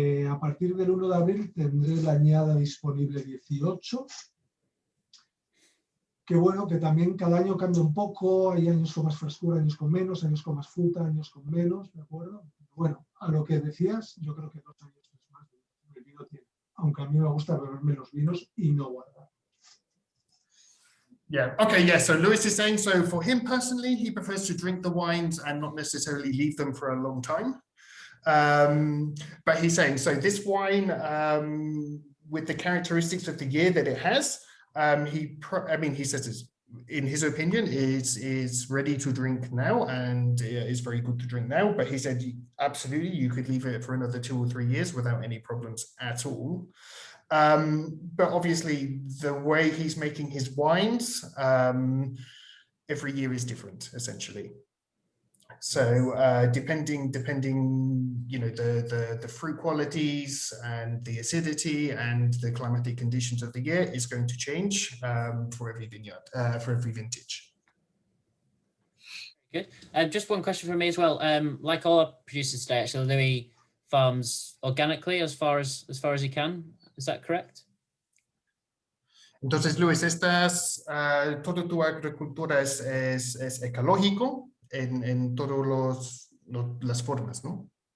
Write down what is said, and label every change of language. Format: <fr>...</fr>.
<es>A partir del 1 de abril tendré la añada disponible 18, que bueno, que también cada año cambia un poco, hay años con más frescura, años con menos, años con más fruta, años con menos, ¿de acuerdo? Bueno, a lo que decías, yo creo que 2 años es más el vino tiene, aunque a mí me gusta beberme los vinos y no guardar.</es> <en>Yeah, okay, yeah, so Lewis is saying, so for him personally, he prefers to drink the wines and not necessarily leave them for a long time. But he's saying, so this wine, with the characteristics of the year that it has, he says, in his opinion, is ready to drink now and is very good to drink now. But he said, absolutely, you could leave it for another 2 or 3 years without any problems at all. But obviously, the way he's making his wines, every year is different, essentially. So depending, you know, the fruit qualities and the acidity and the climatic conditions of the year is going to change for every vineyard, for every vintage. Good. Just one question from me as well. Like all our producers today, actually, Louis farms organically as far as he can. Is that correct?</en> <es>Entonces, Luis, toda tu agricultura es ecológico en todas las formas, ¿no?</es>